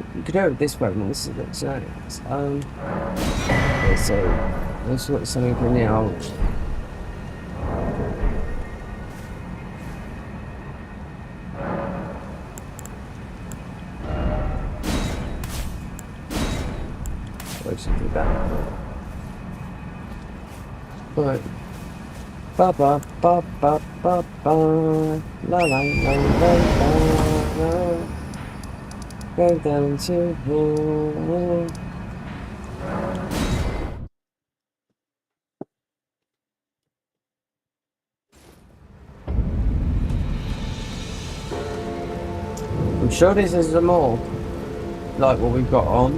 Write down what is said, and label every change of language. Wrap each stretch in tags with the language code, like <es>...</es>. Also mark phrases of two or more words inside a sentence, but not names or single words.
<en>You could do it with this weapon, this is it. So let's look at something in the old. Do that. Right. Ba ba ba ba ba ba. La la la la la. Go down to here. I'm sure this is the more like what we've got on.</en>